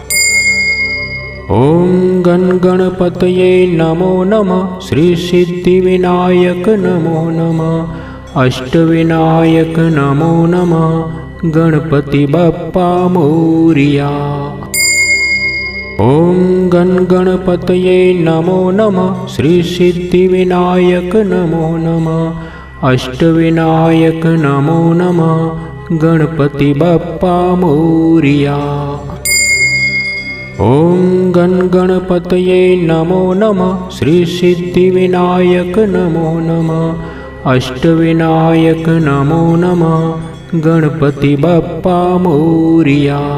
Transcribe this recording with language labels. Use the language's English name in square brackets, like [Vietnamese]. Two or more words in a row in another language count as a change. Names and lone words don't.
[Sanskrit] ઓમ ગણ ગણપતયે નમો નમઃ. શ્રી સિદ્ધિવિનાયક નમો નમઃ. અષ્ટવિનાયક નમો નમઃ. [Marathi] गणपती बाप्पा मोरया. [Sanskrit] ॐ गण गणपतये नमो नमः श्री सिद्धिविनायक नमो नमः अष्टविनायक नमो नमः [Marathi] गणपति बप्पा मोरिया। [Sanskrit] ॐ गण गणपतये नमो नमः श्री सिद्धिविनायक नमो नमः अष्टविनायक नमो नमः [Marathi] गणपति बप्पा मोरिया।